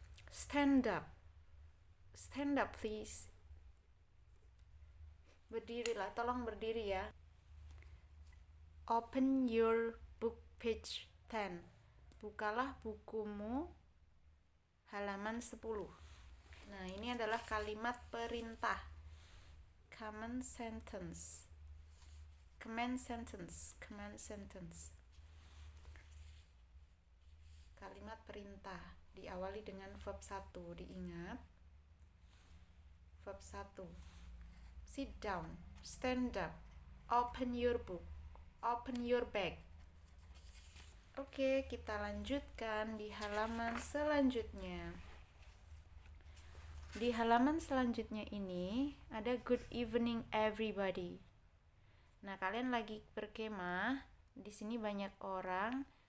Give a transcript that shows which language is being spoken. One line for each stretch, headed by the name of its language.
English: Stand up, stand up please.
Indonesian: Berdirilah, tolong berdiri ya.
English: Open your book page 10.
Indonesian: Bukalah bukumu halaman 10. Nah, ini adalah kalimat perintah.
English: Command sentence. Command sentence. Command sentence.
Indonesian: Kalimat perintah diawali dengan verb 1. Diingat. Verb 1.
English: Sit down, stand up, open your book, open your bag.
Indonesian: Oke, kita lanjutkan di halaman selanjutnya. Di halaman selanjutnya ini ada
English: good evening everybody.
Indonesian: Nah, kalian lagi berkemah, di sini banyak orang.